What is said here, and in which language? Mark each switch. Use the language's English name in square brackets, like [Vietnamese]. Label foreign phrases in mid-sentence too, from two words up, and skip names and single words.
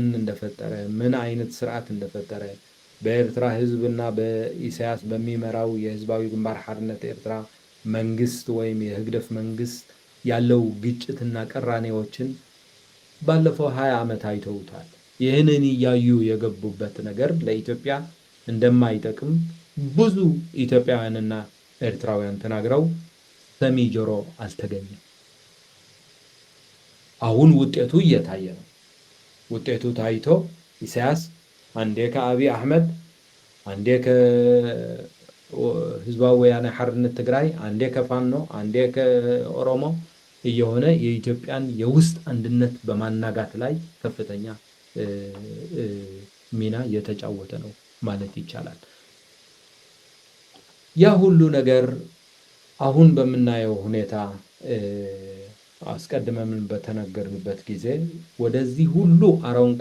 [Amharic] እንደፈጠረ፣ ምን አይነት ስርዓት እንደፈጠረ፣ በኤርትራ ህዝብና በኢሳያስ በሚመራው የህዝባዊ ግንባር ሓርነት ኤርትራ መንግስት ወይም የህግደፍ መንግስት ያለው ግጭትና ቅራኔዎችን ባለፈው 20 ዓመት አይተውታል። ይህንን እያዩ የገቡበት ነገር ለኢትዮጵያ እንደማይጠቅም ብዙ ኢትዮጵያውያንና ኤርትራውያን ተናግረው ሰሚ ጆሮ አልተገኘም። አሁን ውጤቱ እየታየ ነው። ውጤቱ ታይቶ ኢሳያስ አንዴ ከአብይ አህመድ፣ አንዴ ከህዝባዊ ወያነ ሓርነት ትግራይ፣ አንዴ ከፋኖ፣ አንዴ ከኦሮሞ እየሆነ የኢትዮጵያን የውስጥ አንድነት በማናጋት ላይ ከፍተኛ ሚና እየተጫወተ ነው ማለት ይቻላል። ያ ሁሉ ነገር አሁን በምናየው ሁኔታ አስቀድመን በተነገርንበት ጊዜ ወደዚህ ሁሉ አረንቋ